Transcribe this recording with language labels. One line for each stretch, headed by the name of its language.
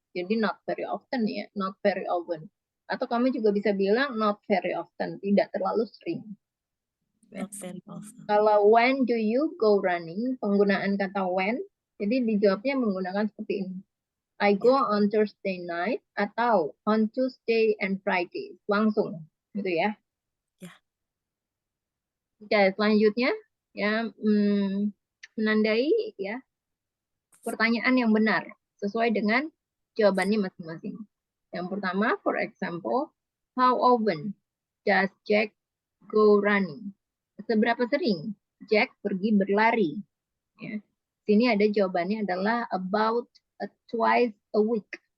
English: Jadi not very often ya, not very often.
Indonesian: Atau kamu juga bisa bilang
English: not very often,
Indonesian: tidak terlalu sering.
English: Not very often.
Indonesian: Kalau
English: when do you go running,
Indonesian: penggunaan kata when, jadi dijawabnya menggunakan seperti ini.
English: I go on Thursday night atau on Tuesday and Friday.
Indonesian: Langsung, gitu ya. Oke, selanjutnya ya menandai ya pertanyaan yang benar sesuai dengan jawabannya masing-masing. Yang pertama,
English: for example, how often does Jack go running?
Indonesian: Seberapa sering Jack pergi berlari? Ya. Sini ada jawabannya adalah
English: about twice a week.